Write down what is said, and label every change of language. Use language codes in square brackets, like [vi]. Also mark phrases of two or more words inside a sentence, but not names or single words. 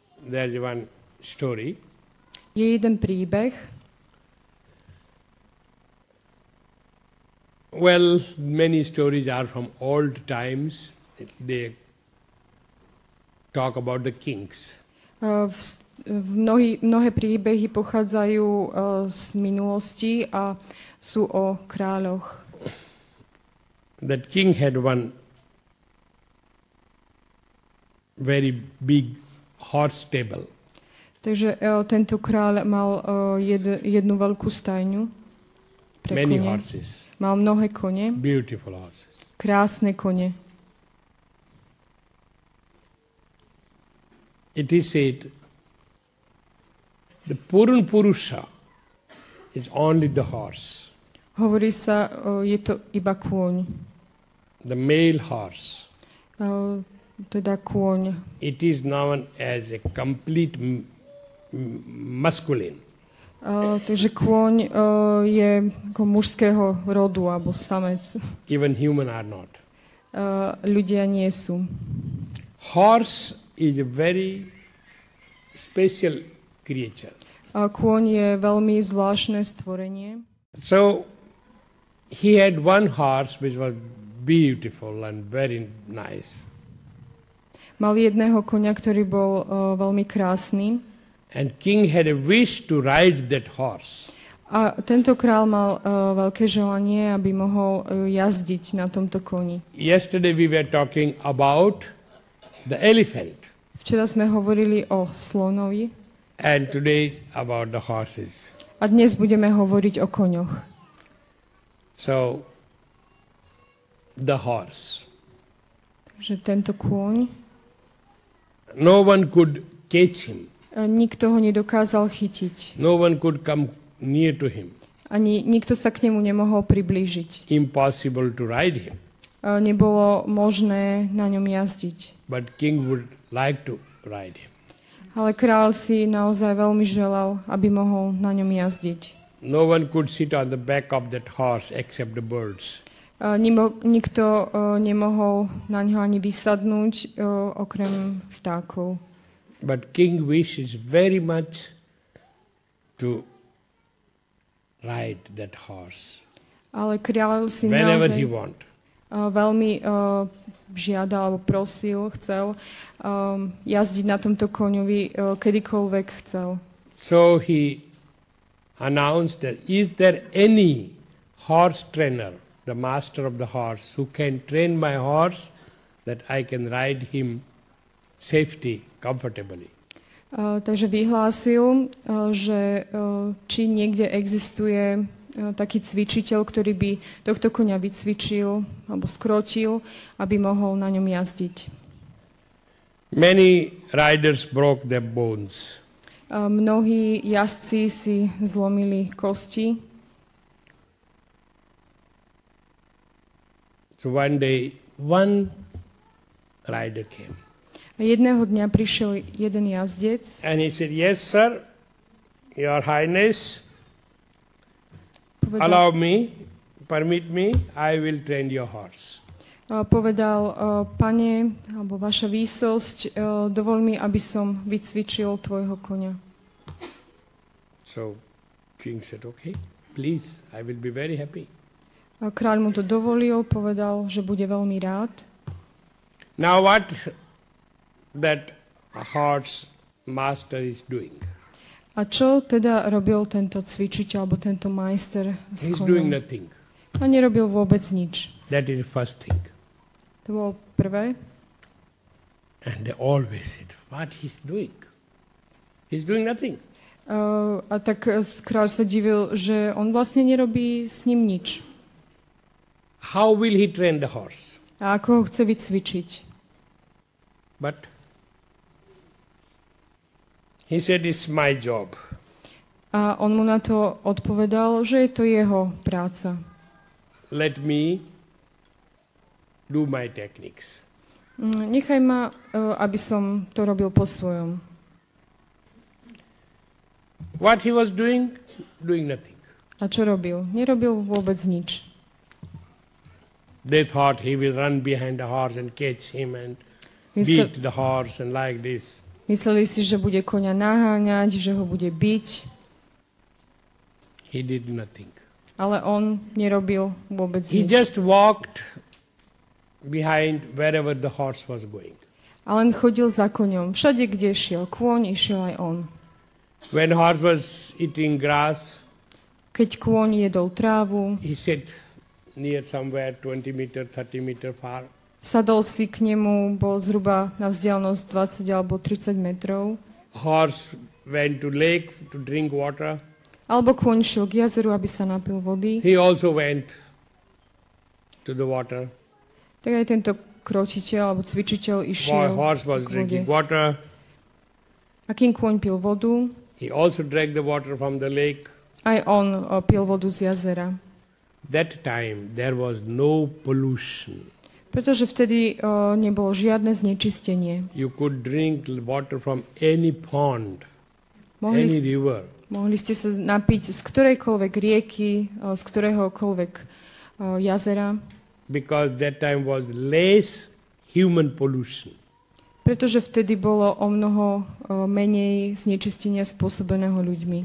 [en] there's one story. [sk] Je jeden príbeh. [en] Well, many stories are from old times. They talk about the kings. [sk] Mnohé príbehy pochádzajú z minulosti a sú o kráľoch. [en] That king had one very big horse stable. [sk] Takže tento kráľ mal jednu veľkú stajňu pre [en] Many [sk] kone. [en] horses. [sk] Mal mnohé kone. [en] Beautiful horses. [sk] Krásne kone. [en] It is said the Purun Purusha is only the horse. [sk] Hovorí sa, je to iba kôň. [en] The male horse. [sk] Teda kôň. [en] It is known as a complete masculine. [sk] Takže kôň je ako mužského rodu, alebo samec. [en] Even human are not. [sk] Ľudia nie sú. [en] Horse is a very special creature. [sk] Kôň je veľmi zvláštne stvorenie. [en] So he had one horse which was beautiful and very nice. [sk] Mal jedného koňa, ktorý bol veľmi krásny. [en] And king had a wish to ride that horse. [sk] A tento král mal veľké želanie, aby mohol jazdiť na tomto koni. [en] Yesterday we were talking about the elephant. [sk] Včera sme hovorili o slonovi. [en] And today about the horses. [sk] A dnes budeme hovoriť o koňoch. [en] So, the horse. [sk] Takže tento kôň. [en] No one could catch him. [sk] Nikto ho nedokázal chytiť. [en] No one could come near to him. [sk] Ani nikto sa k nemu nemohol priblížiť. [en] Impossible to ride him. [sk] Nebolo možné na ňom jazdiť. [en] But king would like to ride him. [sk] Ale kráľ si naozaj veľmi želal, aby mohol na ňom jazdiť. [en] No one could sit on the back of that horse except the birds. [sk] Nikto nemohol na ňo ani vysadnúť, okrem vtákov. [en] But king wishes very much to ride that horse. [sk] Ale kráľ si [en] whenever [sk] naozaj [en] he want. [sk] Veľmi žiadal alebo prosil, chcel jazdiť na tomto koňovi kedykoľvek chcel. [en] So he announced that is there any horse trainer, the master of the horse, who can train my horse that I can ride him safety, comfortably. [sk] Takže vyhlásil, že či niekde existuje taký cvičiteľ, ktorý by tohto koňa vycvičil alebo skrotil, aby mohol na ňom jazdiť. [en] Many riders broke their bones. [sk] Mnohí jazdci si zlomili kosti. [en] So one day, one rider came. [sk] A jedného dňa prišiel jeden jazdec. [en] And he said, yes, sir, your highness, allow me, permit me, I will train your horse. [sk] Povedal, pane, alebo vaša výsosť, dovol mi, aby som vycvičil tvojho koňa. [en] So king said, okay, please, I will be very happy. [sk] A kráľ mu to dovolil, povedal, že bude veľmi rád. [en] Now what that horse master is doing? [sk] A čo teda robil tento cvičiteľ, alebo tento majster s [en] He's [sk] koňom? [en] doing nothing. [sk] A nerobil vôbec nič. [en] That is the first thing. [sk] To bolo prvé. [en] And they always said, what he's doing? He's doing nothing. [sk] A tak kráľ sa divil, že on vlastne nerobí s ním nič. [en] How will he train the horse? [sk] A ako ho chce vycvičiť? [en] But he said, it's my job. [sk] A on mu na to odpovedal, že je to jeho práca. [en] Let me do my techniques. [sk] Nechaj ma, aby som to robil po svojom. [en] What he was doing? Doing nothing. [sk] A čo robil? Nerobil vôbec nič. [en] They thought he will run behind the horse and catch him and beat the horse and like this. [sk] Mysleli si, že bude koňa naháňať, že ho bude biť, [en] He did nothing. [sk] ale on nerobil vôbec [en] He [sk] nič. [en] just walked behind wherever the horse was going. [sk] A len chodil za koňom. Všade, kde šiel kôň, išiel aj on. [en] When horse was eating grass, [sk] Keď kôň jedol trávu, [en] he sat near somewhere 20 meter, 30 meter far. [sk] sadol si k nemu, bol zhruba na vzdialenosť 20 alebo 30 metrov. [en] Horse went to lake to drink water. [sk] Alebo kôň šiel k jazeru, aby sa napil vody. [en] He also went to the water. [sk] Tak aj tento krotiteľ alebo cvičiteľ išiel [en] Horse was [sk] k vode. [en] drinking water. [sk] A kým kôň pil vodu, [en] He also drank the water from the lake. [sk] aj on pil vodu z jazera. [en] That time there was no pollution. [sk] Pretože vtedy nebolo žiadne znečistenie. [en] You could drink water from any pond, any river. [sk] Mohli ste sa napiť z ktorejkoľvek rieky, z ktoréhokoľvek jazera, [en] Because that time was less human pollution. [sk] pretože vtedy bolo o mnoho menej znečistenia spôsobeného ľuďmi.